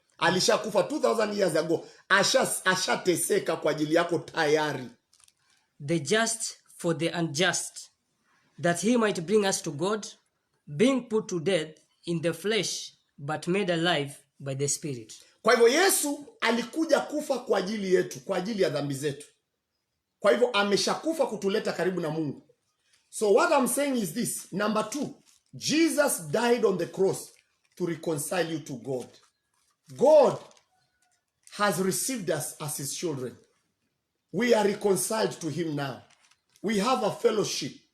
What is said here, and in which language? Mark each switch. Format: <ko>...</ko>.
<sw>Alishakufa</sw> <en>2000 years ago.</en> <sw>Ashateseka kwa ajili yako tayari.</sw> <en>The just for the unjust, that he might bring us to God, being put to death in the flesh, but made alive by the Spirit.</en> <sw>Kwa hivyo Yesu alikuja kufa kwa ajili yetu, kwa ajili ya dhambi zetu. Kwa hivyo ameshakufa kutuleta karibu na Mungu.</sw> <en>So what I'm saying is this. Number 2, Jesus died on the cross to reconcile you to God. God has received us as his children. We are reconciled to him now. We have a fellowship.</en>